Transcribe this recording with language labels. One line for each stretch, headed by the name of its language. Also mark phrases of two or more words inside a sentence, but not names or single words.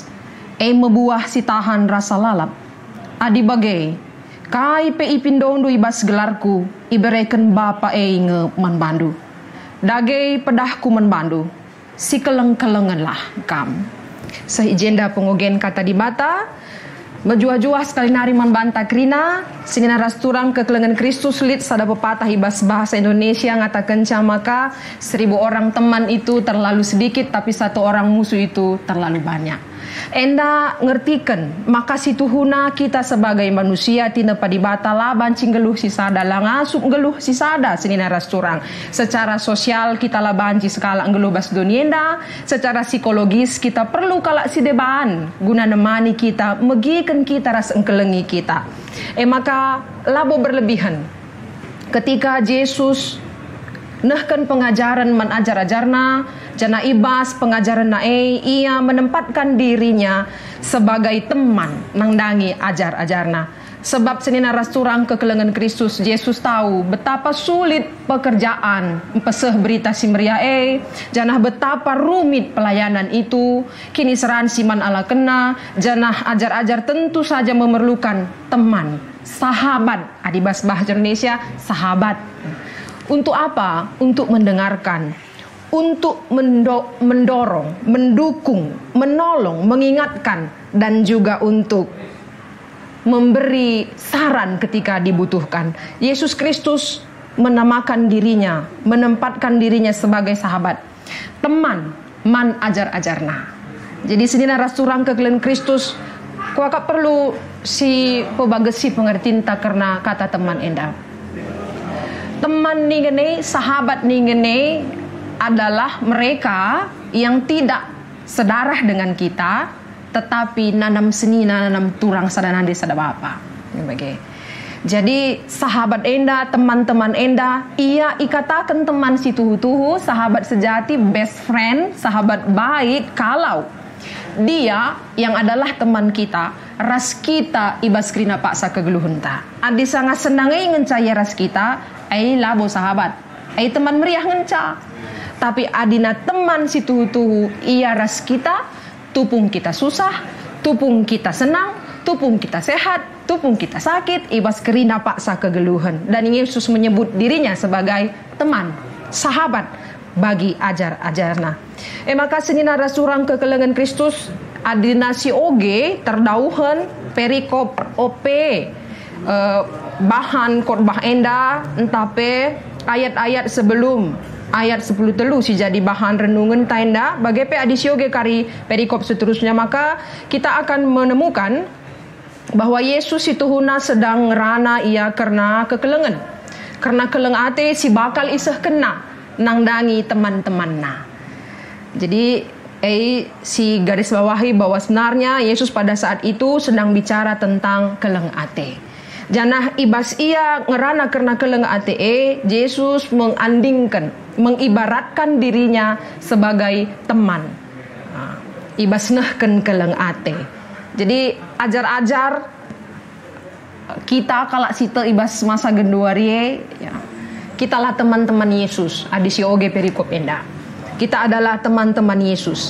Batak Karo: Mebuah si tahan rasa lalap. Adi bagai, kai pe ipindondu ibas gelarku, ibereken bapa nge manbandu. Dagai pedahku manbandu, si keleng-kelengan lah kam. Sehijenda pengogen kata di mata, Mejua-jua sekali nari manbanta krina, singina rasturang kekelengan Kristus lit sada pepatah ibas bahasa Indonesia ngatakan maka
Indonesian: 1000 orang teman itu terlalu sedikit, tapi 1 orang musuh itu terlalu banyak.
Batak Karo: Enda ngertikan, maka situhuna kita sebagai manusia tina padibata lah bancing geluh sisada lah ngasup geluh sisada singina rasturang. Secara sosial kita lah banci sekala geluh bas dunienda, secara psikologis kita perlu kalak sidebaan guna nemani kita megikan kita ras engkelengi kita. Maka labo berlebihan ketika Yesus nehkan pengajaran man ajar-ajarna jana ibas pengajaran nae ia menempatkan dirinya sebagai teman nangdangi ajar-ajarna.
Indonesian: Sebab
Batak Karo: senina rasturang kekelengan Kristus,
Indonesian: Yesus tahu betapa sulit pekerjaan peseh berita si meriah janah betapa rumit pelayanan itu.
Batak Karo: Kini seran siman ala kena janah ajar-ajar
Indonesian: tentu saja memerlukan teman,
Batak Karo: sahabat. Adibas bahasa Indonesia sahabat.
Indonesian: Untuk apa? Untuk mendengarkan, untuk mendorong, mendukung, menolong, mengingatkan, dan juga untuk memberi saran ketika dibutuhkan. Yesus Kristus menamakan dirinya, menempatkan dirinya sebagai sahabat, teman,
Batak Karo: man ajar-ajarna. Jadi senina rasturang kekelengan Kristus, kuakak perlu si pebagesi pengertinta karena kata teman enda. Teman ningene,
Indonesian: sahabat ningene adalah mereka yang tidak sedarah dengan kita, tetapi
Batak Karo: nanam senina, nanam turang sadanande sadabapa. Jadi sahabat enda, teman-teman enda, ia ikatakan teman si tuhu-tuhu,
Indonesian: sahabat sejati,
English: best friend,
Indonesian: sahabat baik, kalau dia yang adalah teman kita,
Batak Karo: ras kita ibas krina paksa kegeluhunta. Adi sangat senangai ngencaya ras kita, labo sahabat, teman meriah ngenca. Tapi adina teman si tuhu-tuhu, ia ras kita, tupung kita susah, tupung kita senang, tupung kita sehat, tupung kita sakit, ibas kerina paksa kegeluhan.
Indonesian: Dan Yesus menyebut dirinya sebagai teman, sahabat bagi ajar-ajarna.
Batak Karo: Maka senina rasurang kekelengan Kristus adina si oge terdauhan perikop op bahan khotbah enda entape ayat-ayat sebelum ayat 10 telu si jadi bahan renungan tenda bagai pe adisioge kari perikop seterusnya.
Indonesian: Maka kita akan menemukan bahwa Yesus itu huna sedang ngerana ia karena kekelengan.
Batak Karo: Karena keleng ate si bakal iseh kena nangdangi teman-teman na.
Indonesian: Jadi si garis bawahi bahwa sebenarnya Yesus pada saat itu sedang bicara tentang keleng ate.
Batak Karo: Janah ibas ia ngerana karena keleng ate Yesus mengibaratkan dirinya sebagai teman. Ibas nehken keleng ate. Jadi ajar-ajar kita kalau sita ibas masa genduarie ya, kita lah teman-teman Yesus. Adi si oge perikop enda.
Indonesian: Kita adalah teman-teman Yesus.